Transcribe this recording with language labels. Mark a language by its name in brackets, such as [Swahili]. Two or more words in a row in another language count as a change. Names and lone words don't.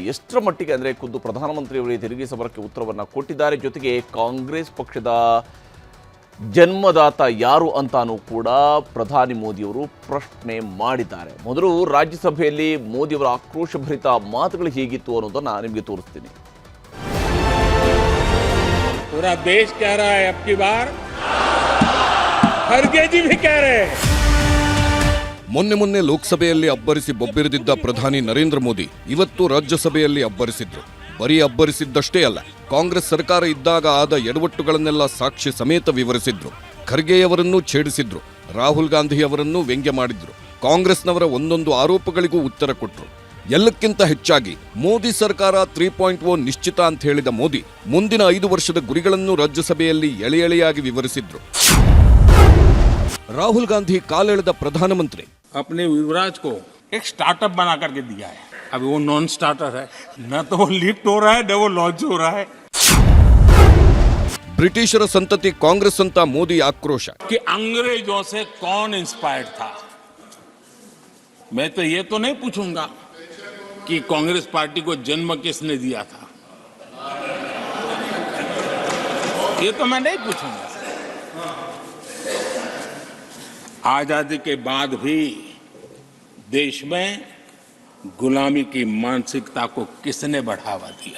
[Kannada] ಎಷ್ಟರ ಮಟ್ಟಿಗೆ ಅಂದರೆ ಖುದ್ದು ಪ್ರಧಾನಮಂತ್ರಿಯವರೇ ತೆರಿಗೆ ಸಮರಕ್ಕೆ ಉತ್ತರವನ್ನು ಕೊಟ್ಟಿದ್ದಾರೆ. ಜೊತೆಗೆ ಕಾಂಗ್ರೆಸ್ ಪಕ್ಷದ ಜನ್ಮದಾತ ಯಾರು ಅಂತಾನೂ ಕೂಡ ಪ್ರಧಾನಿ ಮೋದಿಯವರು ಪ್ರಶ್ನೆ ಮಾಡಿದ್ದಾರೆ. ಮೊದಲು ರಾಜ್ಯಸಭೆಯಲ್ಲಿ ಮೋದಿಯವರ ಆಕ್ರೋಶಭರಿತ ಮಾತುಗಳು ಹೇಗಿತ್ತು ಅನ್ನೋದನ್ನು ನಿಮಗೆ ತೋರಿಸ್ತೀನಿ. [Hindi] पूरा देश कह रहा है अब की बार खड़गे जी भी कह रहे हैं. [Kannada] ಮೊನ್ನೆ ಲೋಕಸಭೆಯಲ್ಲಿ ಅಬ್ಬರಿಸಿ ಬೊಬ್ಬಿರಿದಿದ್ದ ಪ್ರಧಾನಿ ನರೇಂದ್ರ ಮೋದಿ ಇವತ್ತು ರಾಜ್ಯಸಭೆಯಲ್ಲಿ ಅಬ್ಬರಿಸಿದ್ರು. ಬರೀ ಅಬ್ಬರಿಸಿದ್ದಷ್ಟೇ ಅಲ್ಲ, ಕಾಂಗ್ರೆಸ್ ಸರ್ಕಾರ ಇದ್ದಾಗ ಆದ ಎಡವಟ್ಟುಗಳನ್ನೆಲ್ಲ ಸಾಕ್ಷಿ ಸಮೇತ ವಿವರಿಸಿದ್ರು. ಖರ್ಗೆಯವರನ್ನೂ ಛೇಡಿಸಿದ್ರು, ರಾಹುಲ್ ಗಾಂಧಿಯವರನ್ನೂ ವ್ಯಂಗ್ಯ ಮಾಡಿದ್ರು, ಕಾಂಗ್ರೆಸ್ನವರ ಒಂದೊಂದು ಆರೋಪಗಳಿಗೂ ಉತ್ತರ ಕೊಟ್ರು. ಎಲ್ಲಕ್ಕಿಂತ ಹೆಚ್ಚಾಗಿ ಮೋದಿ ಸರ್ಕಾರ 3.0 ನಿಶ್ಚಿತ ಅಂತ ಹೇಳಿದ ಮೋದಿ ಮುಂದಿನ 5 ವರ್ಷದ ಗುರಿಗಳನ್ನು ರಾಜ್ಯಸಭೆಯಲ್ಲಿ ಎಳೆಯಾಗಿ ವಿವರಿಸಿದ್ರು. ರಾಹುಲ್ ಗಾಂಧಿ ಕಾಲೆಳೆದ ಪ್ರಧಾನಮಂತ್ರಿ [Hindi] अपने युवराज को एक स्टार्टअप बना करके दिया है. अभी वो [English] non starter [Hindi] है, न तो वो लिफ्ट हो रहा है न वो लॉन्च हो रहा है. [Kannada] ಬ್ರಿಟಿಷರ ಸಂತತಿ ಕಾಂಗ್ರೆಸ್ ಅಂತ ಮೋದಿ ಆಕ್ರೋಶ. [Hindi] कि अंग्रेजों से कौन इंस्पायर्ड था. मैं तो ये तो नहीं पूछूंगा कि कांग्रेस पार्टी को जन्म किसने दिया था. ये तो मैं नहीं पूछूंगा. आजादी के बाद भी देश में गुलामी की मानसिकता को किसने बढ़ावा दिया.